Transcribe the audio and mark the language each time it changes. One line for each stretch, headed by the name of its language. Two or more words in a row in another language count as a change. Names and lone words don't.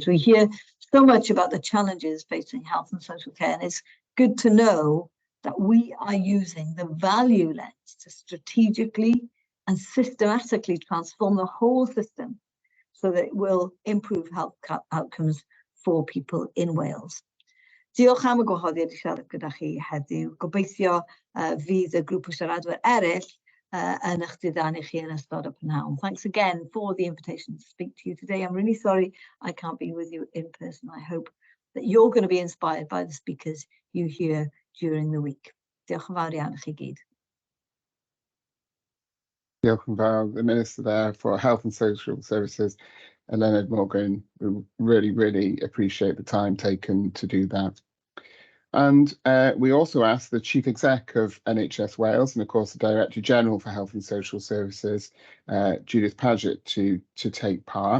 English: We hear so much about the challenges facing health and social care, and it's good to know that we are using the value lens to strategically and systematically transform the whole system so that it will improve health outcomes for people in Wales.
Welsh: Diolch am y gwahoddiad i siarad gyda chi heddiw. Gobeithio fydd y grŵp o siaradwyr eraill yn eich diddanu chi yn ystod y pnawn.
English: Thanks again for the invitation to speak to you today. I'm really sorry I can't be with you in person. I hope that you're going to be inspired by the speakers you hear during the week.
Welsh: Diolch yn fawr iawn i chi gyd. Diolch yn fawr,
English: the Minister there for Health and Social Services, Elena Morgan. We really appreciate the time taken to do that. And we also asked the Chief Exec of NHS Wales and of course the Director General for Health and Social Services, Judith Paget, to take part.